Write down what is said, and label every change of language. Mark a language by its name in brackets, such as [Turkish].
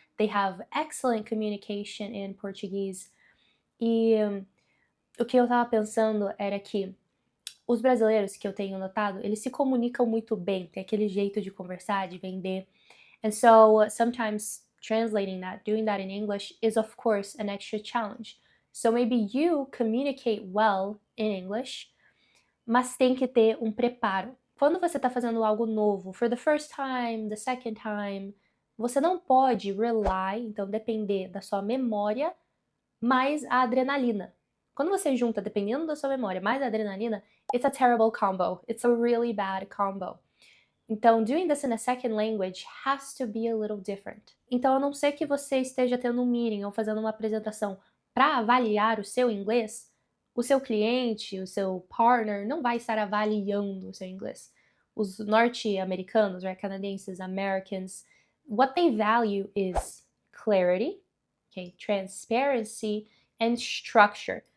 [English] They have excellent communication in Portuguese. [Portuguese] E o que eu tava pensando era que os brasileiros que eu tenho notado, eles se comunicam muito bem, tem aquele jeito de conversar, de vender. [English] And so sometimes translating that, doing that in English is of course an extra challenge. So maybe you communicate well in English, [Portuguese] mas tem que ter um preparo. Quando você está fazendo algo novo, [English] for the first time, the second time, [Portuguese] você não pode rely, então depender da sua memória mais a adrenalina. Quando você junta, dependendo da sua memória, mais a adrenalina, [English] it's a terrible combo. It's a really bad combo. Então, doing this in a second language has to be a little different. [Portuguese] Então, a não ser que você esteja tendo um meeting ou fazendo uma apresentação para avaliar o seu inglês, o seu cliente, o seu partner não vai estar avaliando o seu inglês. [English] Os norte-americanos, right, canadenses, Americans, what they value is clarity, okay, transparency and structure.